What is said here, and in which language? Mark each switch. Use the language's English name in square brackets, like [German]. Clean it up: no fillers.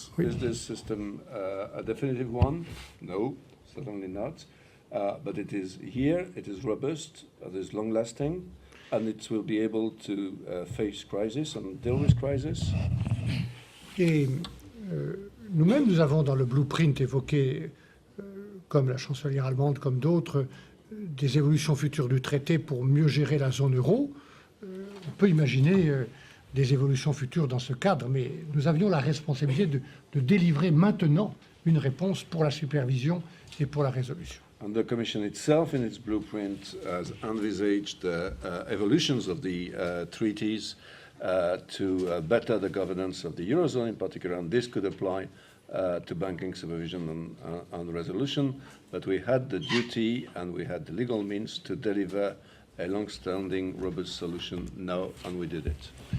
[English] Is this system a definitive one? No, certainly not. But it is here, it is robust, it is long-lasting, and it will be able to face crisis and deal with crisis. [French] Et nous-mêmes, nous avons dans le blueprint évoqué, comme la chancelière allemande, comme d'autres, des évolutions futures du traité pour mieux gérer la zone euro. On peut imaginer des évolutions futures dans ce cadre, mais nous avions la responsabilité de délivrer maintenant une réponse pour la supervision et pour la résolution. [English] And the Commission itself, in its blueprint, has envisaged evolutions of the treaties to better the governance of the Eurozone in particular, and this could apply to banking supervision and resolution, but we had the duty and we had the legal means to deliver a long-standing, robust solution now, and we did it.